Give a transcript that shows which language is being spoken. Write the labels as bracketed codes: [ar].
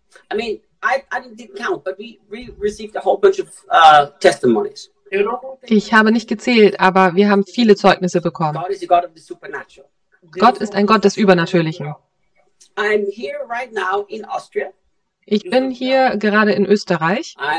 [en] I mean, I didn't count, but we received a whole bunch of testimonies. [de] Ich habe nicht gezählt, aber wir haben viele Zeugnisse bekommen. [en] God is the God of the supernatural. [de] Gott ist ein Gott des Übernatürlichen. [en] I'm here right now in Austria. [de] Ich bin hier gerade in Österreich.